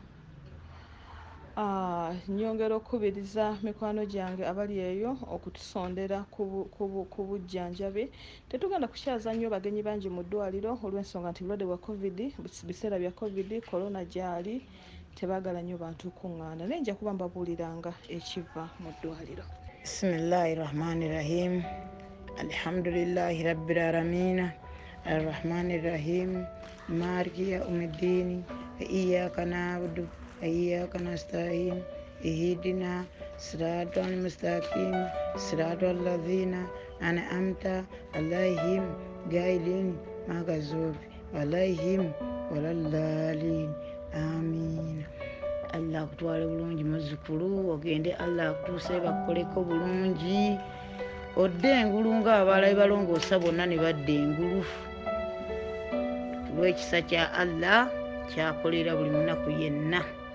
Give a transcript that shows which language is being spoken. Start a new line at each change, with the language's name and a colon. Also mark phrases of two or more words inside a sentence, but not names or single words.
Ganda: Nnyongera okukubiriza mikwano gyange abali eyo okutusondera ku bujjanjabi. Tetugenda kukyaza nnyo bagenyi bangi mu ddwaliro olw'ensonga nti bulwadde bwa COVID, biseera bya COVID, korona gyali tebaagala nnyo bantu kuŋŋaana. Naye nja kuba mbabuuliranga ekiva mu ddwaliro.
Arabic: بسم الله الرحمن الرحيم. الحمد لله رب العالمين. الرحمن الرحيم. مالك يوم الدين. إياك نعبد وإياك نستعين. اهدنا الصراط المستقيم. صراط الذين أنعمت عليهم غير المغضوب عليهم ولا الضالين. آمين.
Ganda: Allah akutwale bulungi muzzukulu, ogende Allah akutuuse bakukoleko bulungi. Odde engulu ng'abaalabi balongoosa bonna ne badda engulu. Olw'ekisa kya Allah kyakolera buli munaku yenna.